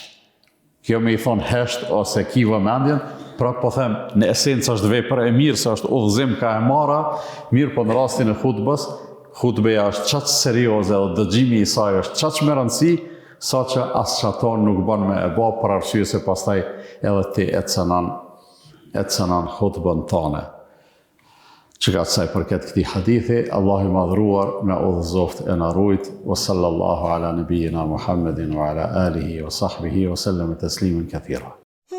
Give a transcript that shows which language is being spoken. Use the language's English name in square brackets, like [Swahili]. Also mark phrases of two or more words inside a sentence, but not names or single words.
[Albanian] Kjo me i thonë hesht ose ki vëmendjen, pra po them, në esencë është vepër e mirë, se është udhëzim ka e marra, mirë po në rastin e hutbës, hutbeja është qaq serioze dhe dëgjimi i saj është qaq me rëndësi, sa që asë që ato nuk ban me e ba për arsye se pastaj edhe ti e cënan hutbën tane. Që ka të saj përket këti hadithi, Allah i madhruar me udhëzoft e në rujt, [Arabic] وصلى الله على نبينا محمد وعلى آله وصحبه وسلم تسليما كثيرا.